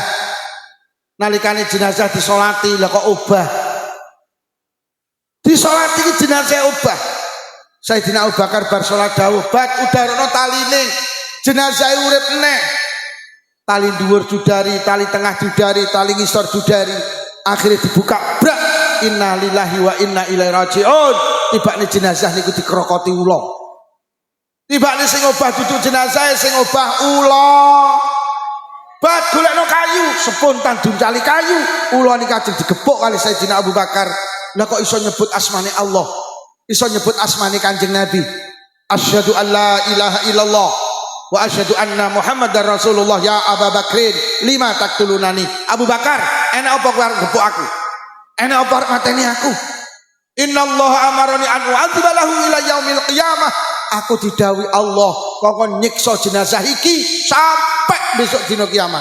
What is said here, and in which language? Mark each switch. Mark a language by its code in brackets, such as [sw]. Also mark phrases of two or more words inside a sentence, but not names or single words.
[jv] Nalikane jenazah disolati lah kok obah. Disolati ki jenazah obah. Sayyidina Abu Bakar bar salat dawuh, "Bak udarono taline. Jenazah urip meneh." Tali dhuwur judari, tali tengah judari, tali ngisor judari. Akhirnya dibuka, brak. [ar] إنا لله وإنا إليه راجعون. [jv] Tibane jenazah niku dikrokoti ula. Tibane sing obah duduk jenazah sing obah ula. Bak golekno kayu, spontan duncali kayu. Ula niki ajeng digepuk kali Sayyidina Abu Bakar. Lah kok iso nyebut asmane Allah? Iso nyebut asmane Kanjeng Nabi. [ar] أشهد أن لا إله إلا الله وأشهد أن محمدا رسول الله. يا أبا بكر لم تقتلني. [jv] Abu Bakar, enak apa kowe arep gepuk aku? Enak apa arep mateni aku? [ar] إن الله أمرني أن أعذب له إلى يوم القيامة. [jv] Aku didhawuhi Allah kok nyiksa jenazah iki sampai besok dina kiamat.